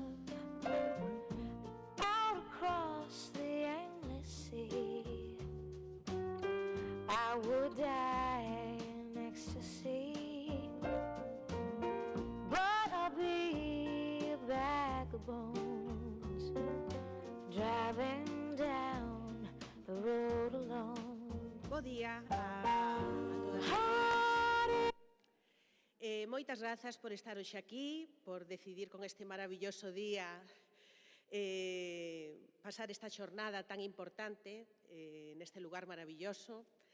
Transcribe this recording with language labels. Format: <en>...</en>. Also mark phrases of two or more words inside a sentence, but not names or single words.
<en>Out across the endless sea, I would die in ecstasy, but I'll be a bag of bones, driving down the road alone.</en> <gl>Bo día a todas. Moitas grazas por estar hoxe aquí, por decidir con este maravilloso día pasar esta xornada tan importante neste lugar maravilloso.</gl>